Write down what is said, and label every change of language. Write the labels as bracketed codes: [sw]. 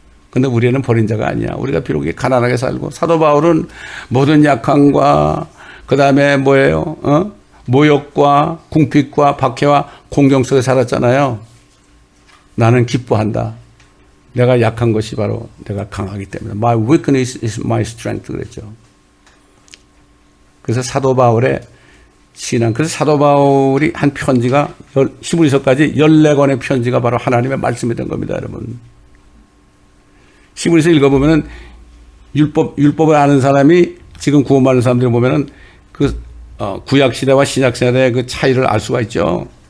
[ko] 근데 우리는 버린 자가 아니야. 우리가 비록 가난하게 살고 사도 바울은 모든 약함과 그 다음에 뭐예요? 모욕과 궁핍과 박해와 공경 속에 살았잖아요. 나는 기뻐한다. 내가 약한 것이 바로 내가 강하기 때문에. [en] My weakness is my strength [ko] 그랬죠. 그래서 사도 바울의 신앙. 그래서 사도 바울이 한 편지가 히브리서까지 14권의 편지가 바로 하나님의 말씀이 된 겁니다, 여러분. 히브리서 읽어보면은 율법을 아는 사람이 지금 구원받는 사람들을 보면은 그 구약 시대와 신약 시대의 그 차이를 알 수가 있죠.